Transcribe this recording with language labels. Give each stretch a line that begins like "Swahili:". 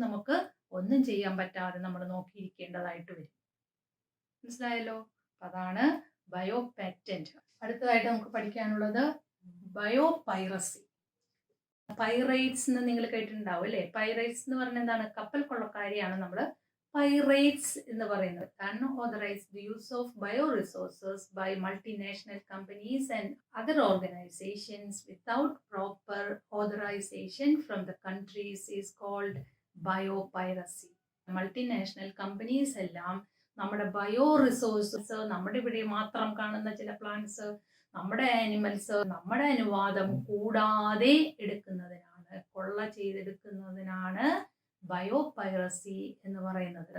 Malayalam: നമുക്ക് ഒന്നും ചെയ്യാൻ പറ്റാതെ നമ്മൾ നോക്കിയിരിക്കേണ്ടതായിട്ട് വരും. മനസ്സിലായല്ലോ? അതാണ് ബയോ പാറ്റന്റ്. അടുത്തതായിട്ട് നമുക്ക് പഠിക്കാനുള്ളത് ബയോ പൈറസി. പൈറേറ്റ്സ് എന്ന് നിങ്ങൾ കേട്ടിട്ടുണ്ടാവും അല്ലേ? പൈറേറ്റ്സ് എന്ന് പറഞ്ഞാൽ എന്താണ്? കപ്പൽ കൊള്ളക്കാരെയാണ് നമ്മൾ പൈറേറ്റ്സ് എന്ന് പറയുന്നത്.
English: Unauthorized the use of bioresources by multinational companies and other organizations without proper authorization from the countries is called biopiracy.
Malayalam: Multinational companies എല്ലാം നമ്മുടെ ബയോ റിസോഴ്സസ്, നമ്മുടെ ഇവിടെ മാത്രം കാണുന്ന ചില പ്ലാന്റ്സ്, നമ്മുടെ ആനിമൽസ് നമ്മുടെ അനുവാദം കൂടാതെ എടുക്കുന്നതിനാണ് ചെയ്യുന്നതിനാണ്, കൊള്ള ചെയ്തെടുക്കുന്നതിനാണ് ബയോ പൈറസി എന്ന് പറയുന്നത്.